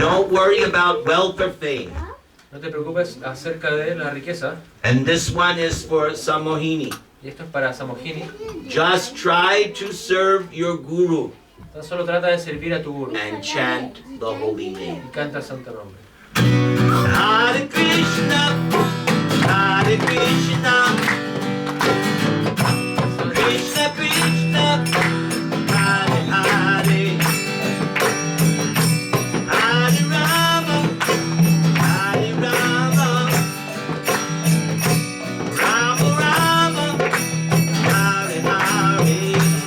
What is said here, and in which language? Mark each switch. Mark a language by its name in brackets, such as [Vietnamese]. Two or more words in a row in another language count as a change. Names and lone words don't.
[English] Don't worry about wealth or fame. [Spanish] No te preocupes acerca de la riqueza. [English] And this one is for Samohini. [Spanish] Y esto es para Samojini. [English] Just try to serve your guru [Spanish] Tan solo trata de servir a tu guru [English] and chant the holy name. [Spanish] y canta el santo nombre. [Sanskrit] हरे कृष्ण, हरे कृष्ण, कृष्ण कृष्ण, हरे हरे, हरे राम, हरे राम, राम राम, हरे हरे.